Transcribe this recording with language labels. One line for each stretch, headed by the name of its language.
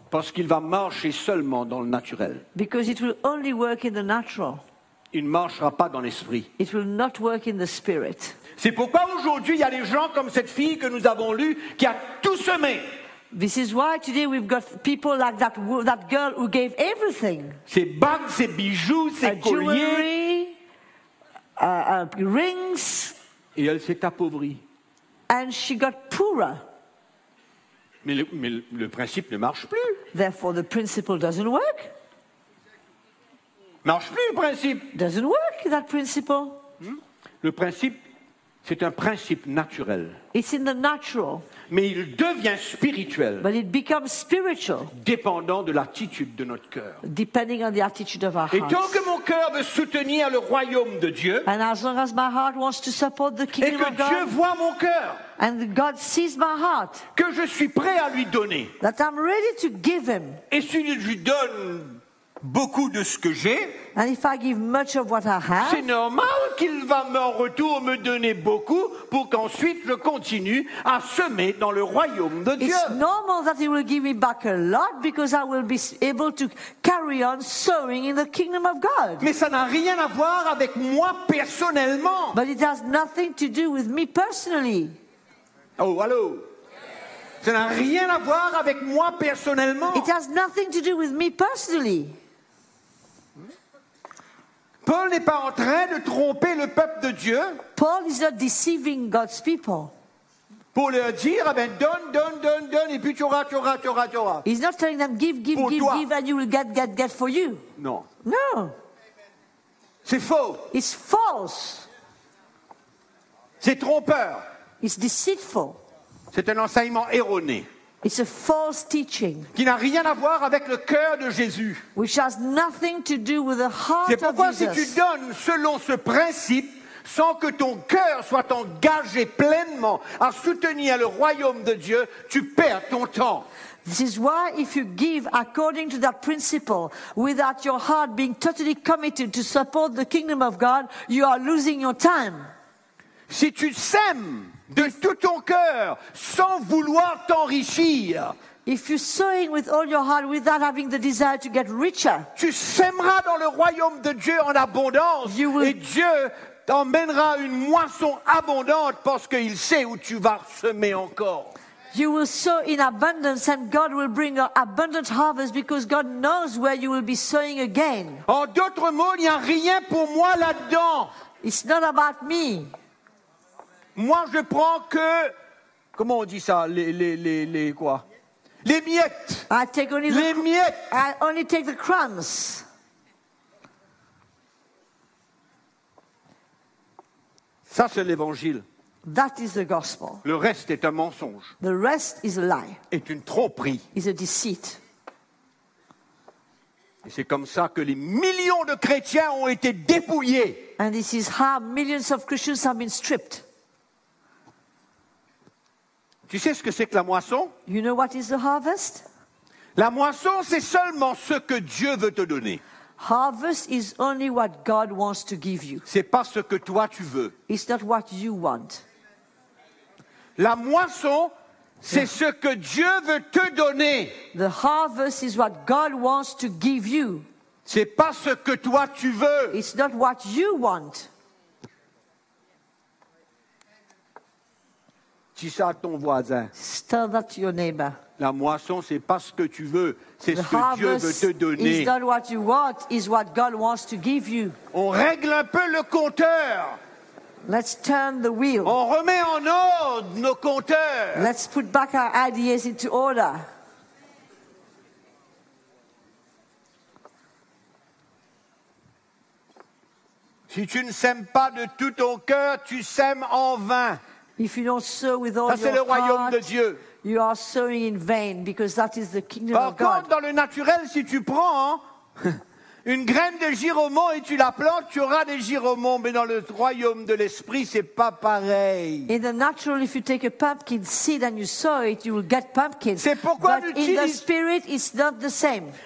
French: Parce qu'il va marcher seulement dans le naturel.
English: Because it will only work in the natural.
French: Il ne marchera pas dans l'esprit.
English: It will not work in the spirit.
French: C'est pourquoi aujourd'hui, il y a des gens comme cette fille que nous avons lue qui a tout semé.
English: This is why today we've got people like that girl who gave everything.
French: Ses bagues, ses bijoux, ses colliers.
English: Rings.
French: Et elle s'est appauvrie.
English: And she got poorer.
French: Mais le principe ne marche plus.
English: Therefore, the principle doesn't work.
French: Marche plus le principe.
English: Doesn't work that principle.
French: Le principe, c'est un principe naturel.
English: It's in the natural.
French: Mais il devient spirituel.
English: But it becomes spiritual.
French: Dépendant de l'attitude de notre cœur.
English: Depending on the attitude of our heart.
French: Et tant que mon cœur veut soutenir le royaume de Dieu.
English: And as long as my heart wants to support the kingdom of God.
French: Et que Dieu voit mon cœur.
English: And God sees my heart.
French: Que je suis prêt à lui donner.
English: That I'm ready to give him.
French: Et si je lui donne beaucoup de ce que j'ai.
English: And if I give much of what I have,
French: c'est normal qu'il va en retour me donner beaucoup pour qu'ensuite je continue à semer dans le royaume de Dieu.
English: It's normal that he will give me back a lot because I will be able to carry on sowing in the kingdom of God.
French: Mais ça n'a rien à voir avec moi personnellement.
English: But it has nothing to do with me personally.
French: Oh, allô. Ça n'a rien à voir avec moi personnellement.
English: It has nothing to do with me personally.
French: Paul n'est pas en train de tromper le peuple de Dieu.
English: Paul is not deceiving God's people.
French: Pour leur dire, ben donne, et puis tu auras.
English: He's not telling them give, and you will get for you.
French: Non.
English: No.
French: C'est faux.
English: It's false.
French: C'est trompeur.
English: It's deceitful.
French: C'est un enseignement erroné.
English: It's a false teaching.
French: Qui n'a rien à voir avec le cœur de Jésus.
English: Which has nothing to do with the heart of Jesus.
French: C'est pourquoi si tu donnes selon ce principe, sans que ton cœur soit engagé pleinement à soutenir le royaume de Dieu, tu perds ton temps.
English: This is why if you give according to that principle, without your heart being totally committed to support the kingdom of God, you are losing your time.
French: Si tu sèmes de tout ton cœur, sans vouloir t'enrichir.
English: If you sowing with all your heart without having the desire to get richer,
French: tu sèmeras dans le royaume de Dieu en abondance, et Dieu t'emmènera une moisson abondante parce qu'il sait où tu vas semer encore.
English: You will sow in abundance and God will bring an abundant harvest because God knows where you will be sowing again.
French: En d'autres mots, il n'y a rien pour moi là-dedans.
English: It's not about me.
French: Moi, je prends que, comment on dit ça, les quoi? Les miettes.
English: I take only the
French: miettes.
English: I only take the crumbs.
French: Ça, c'est l'évangile.
English: That is the gospel.
French: Le reste est un mensonge.
English: The rest is a lie.
French: Est une tromperie.
English: Is a deceit.
French: Et c'est comme ça que les millions de chrétiens ont été dépouillés.
English: And this is how millions of Christians have been stripped.
French: Tu sais ce que c'est que la moisson?
English: You know what is the harvest?
French: La moisson, c'est seulement ce que Dieu veut te donner.
English: Harvest is only what God wants to give you.
French: C'est pas ce que toi tu veux.
English: It's not what you want.
French: La moisson, c'est ce que Dieu veut te donner.
English: The harvest is what God wants to give you.
French: C'est pas ce que toi tu veux.
English: It's not what you want.
French: Dis ça à ton voisin.
English: Tell that to your neighbor.
French: La moisson, c'est pas ce que tu veux, c'est ce que Dieu veut te donner.
English: Is not what you want, is what God wants to give you.
French: On règle un peu le compteur.
English: Let's turn the wheel.
French: On remet en ordre nos compteurs.
English: Let's put back our ideas into order.
French: Si tu ne sèmes pas de tout ton cœur, tu sèmes en vain.
English: If you don't sow with all
French: ça,
English: your
French: c'est le royaume de Dieu.
English: You are sowing in vain because that is the kingdom
French: Par
English: of
French: contre,
English: God.
French: Par contre, dans le naturel, si tu prends une graine de giromont et tu la plantes, tu auras des giromonts. Mais dans le royaume de l'esprit, c'est pas pareil.
English: In the natural, if you take a pumpkin seed and you sow it, you will get pumpkins.
French: C'est pourquoi
English: But in the spirit, it's not the same.